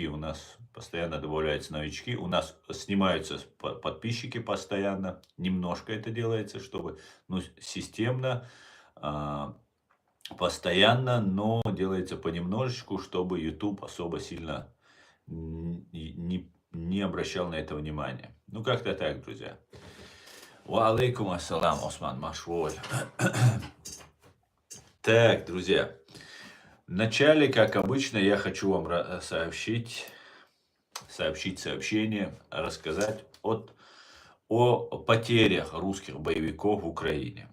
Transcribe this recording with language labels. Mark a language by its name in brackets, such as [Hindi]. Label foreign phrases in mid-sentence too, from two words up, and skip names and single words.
[Russian] У нас постоянно добавляются новички. У нас снимаются подписчики постоянно. Немножко это делается, чтобы, системно, постоянно, но делается понемножечку, чтобы YouTube особо сильно не обращал на это внимания. Ну, как-то так, друзья. [Arabic] وعليكم السلام, Осман Машволь. [Russian] Так, друзья. Вначале, как обычно, я хочу вам сообщить сообщение, рассказать о потерях русских боевиков в Украине.